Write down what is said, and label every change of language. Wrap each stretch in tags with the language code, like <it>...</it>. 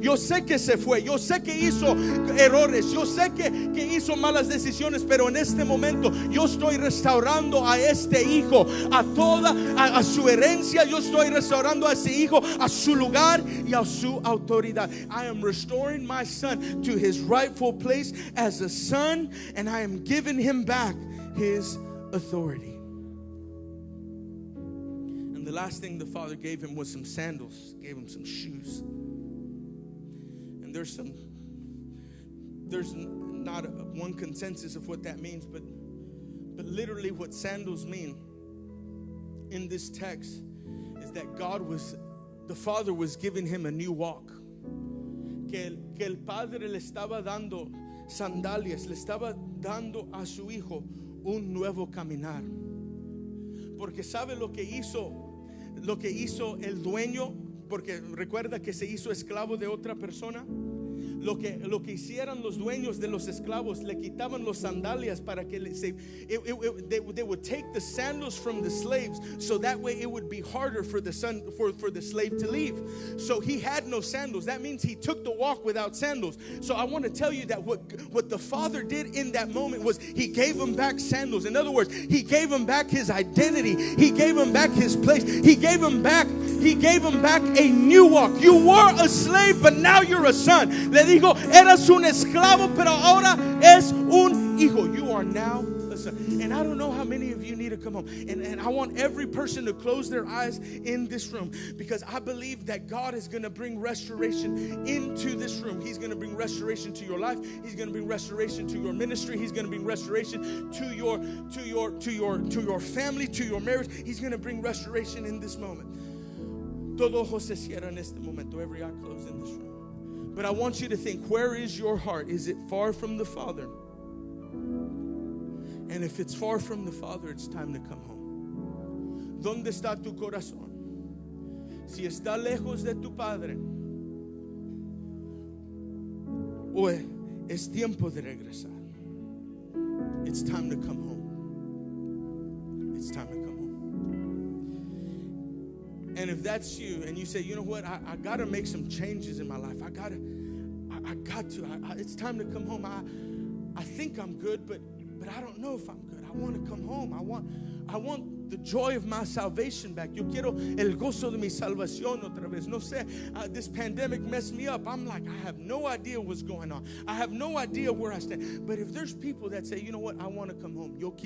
<es>Yo sé que se fue, yo sé que hizo errores, yo sé que hizo malas decisiones, pero en este momento yo estoy restaurando a este hijo, a su herencia. Yo estoy restaurando a ese hijo, a su lugar y a su autoridad.</es> <en>I am restoring my son to his rightful place as a son, and I am giving him back his authority. And the last thing the father gave him was some sandals, gave him some shoes. And there's not one consensus of what that means, but literally what sandals mean in this text is that the father was giving him a new walk.</en> <es>Que el padre le estaba dando sandalias, le estaba dando a su hijo un nuevo caminar. Porque sabe lo que hizo el dueño, porque recuerda que se hizo esclavo de otra persona. Lo que hicieran los dueños de los esclavos, le quitaban los sandalias para que</es> <en>they would take the sandals from the slaves, so that way it would be harder for the slave to leave. So he had no sandals. That means he took the walk without sandals. So I want to tell you that what the father did in that moment was he gave him back sandals. In other words, he gave him back his identity. He gave him back his place. He gave him back a new walk. You were a slave, but now you're a son.</en> <es>Le dijo: eras un esclavo, pero ahora es un hijo.</es> <en>You are now a son. And I don't know how many of you need to come home. And I want every person to close their eyes in this room, because I believe that God is going to bring restoration into this room. He's going to bring restoration to your life. He's going to bring restoration to your ministry. He's going to bring restoration to your family, to your marriage. He's going to bring restoration in this moment.</en> <es>Todo ojo se cierra en este momento.</es> <en>Every eye closed in this room. But I want you to think, where is your heart? Is it far from the Father? And if it's far from the Father, it's time to come home.</en> <es>¿Dónde está tu corazón? Si está lejos de tu Padre, o es tiempo de regresar.</es> <en>It's time to come home. It's time to come home. And if that's you, and you say, you know what, I got to make some changes in my life. I got to. It's time to come home. I think I'm good, but I don't know if I'm good. I want to come home. I want the joy of my salvation back.</en> <es>Yo quiero el gozo de mi salvación otra vez. No sé,</es> <en>this pandemic messed me up. I'm like, I have no idea what's going on. I have no idea where I stand. But if there's people that say, you know what, I want to come home.</en> <es>Yo quiero</es>